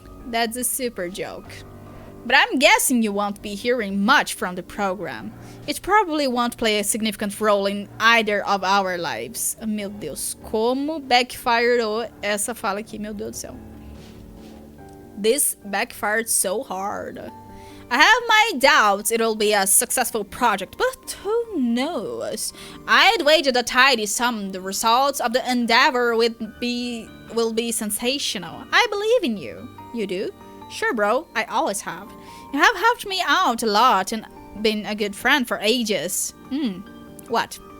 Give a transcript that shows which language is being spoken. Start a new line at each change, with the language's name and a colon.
English: That's a super joke. But I'm guessing you won't be hearing much from the program. It probably won't play a significant role in either of our lives.
Portuguese: Meu Deus, como backfired essa fala aqui, meu Deus do céu.
English: This backfired so hard. I have my doubts it'll be a successful project, but who knows? I'd wager the tidy sum the results of the endeavor will be sensational. I believe in you. You do? Sure, bro. I always have. You have helped me out a lot and been a good friend for ages. What?